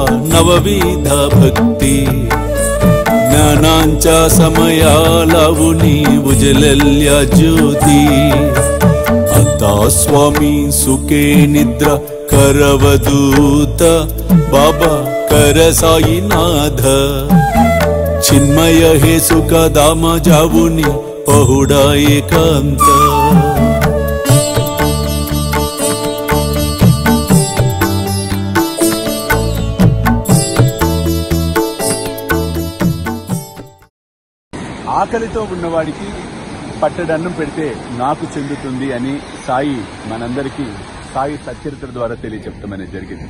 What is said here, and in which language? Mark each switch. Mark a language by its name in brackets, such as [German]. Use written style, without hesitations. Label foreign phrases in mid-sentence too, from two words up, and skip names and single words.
[Marathi] नवविध भक्ति ज्ञानांच्या समया लावुनी उजलल्या ज्योती आता स्वामी सुखे निद्रा करवदूत बाबा कर साईनाथ चिन्मय हे सुख दाम जावुनी पहुडा एकांत [Telugu] ఆకలితో ఉన్నవాడికి పట్టడన్నం పెడితే నాకు చెందుతుంది అని సాయి మనందరికీ సాయి సచ్చరిత్ర ద్వారా తెలియచెప్తామనేది జరిగింది.